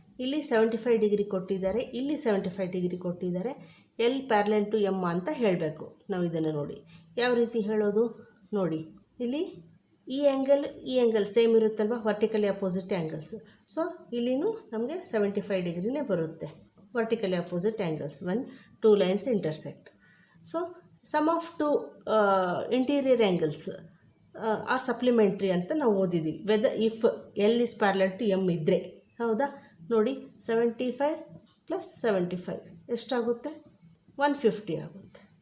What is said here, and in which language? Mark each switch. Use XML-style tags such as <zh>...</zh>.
<kn>ಇಲ್ಲಿ 75 ಡಿಗ್ರಿ ಕೊಟ್ಟಿದ್ದಾರೆ, ಇಲ್ಲಿ 75 ಡಿಗ್ರಿ ಕೊಟ್ಟಿದ್ದಾರೆ.</kn> <en>L parallel to M</en> <kn>ಅಂತ ಹೇಳಬೇಕು ನಾವು. ಇದನ್ನು ನೋಡಿ ಯಾವ ರೀತಿ ಹೇಳೋದು ನೋಡಿ. ಇಲ್ಲಿ ಈ ಆ್ಯಂಗಲ್ ಸೇಮ್ ಇರುತ್ತಲ್ವ, ವರ್ಟಿಕಲಿ ಅಪೋಸಿಟ್ ಆ್ಯಂಗಲ್ಸ್. ಸೊ ಇಲ್ಲಿನೂ ನಮಗೆ 75 ಡಿಗ್ರಿನೇ ಬರುತ್ತೆ.</kn> <en>Vertically opposite angles when two lines intersect. So sum of two interior angles are supplementary</en> <kn>ಅಂತ ನಾವು ಓದಿದ್ದೀವಿ.</kn> <en>whether if L is parallel to M</en> <kn>ಇದ್ದರೆ. ಹೌದಾ? ನೋಡಿ 75 + 75 ಎಷ್ಟಾಗುತ್ತೆ? 150 ಆಗುತ್ತೆ.</kn>